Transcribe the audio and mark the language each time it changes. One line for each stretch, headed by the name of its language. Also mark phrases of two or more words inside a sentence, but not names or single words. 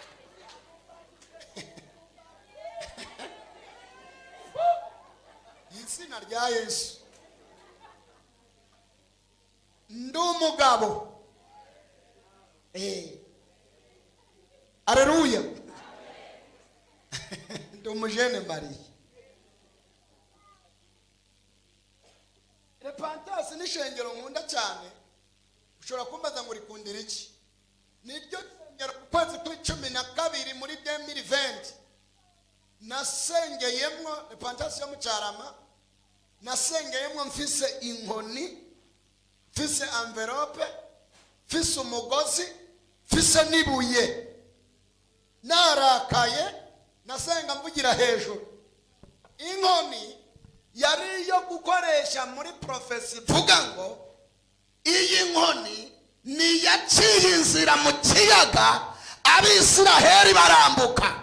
Rundi: Izina rya Yesu. Ndi umugabo. Haleluya. Ndi umujene Mariya. Repentance ni shengero nkunda cyane. Ushobora kumbaza ngo rikundira iki? Nibyo shengero kwezi kwa 12 muri 2020 nasengeyemwo Repentance yo mu Cyarama. Nasengeyemwo mfise inkoni, mfise envelope, mfise umugozi, mfise nibuye. Narakaye nasenga mvugira hejuru. Inkoni yari yo gukoresha muri profesi vuga ngo iyi nkoni ni yaciye inzira mu kiyaga Abisiraheli barambuka.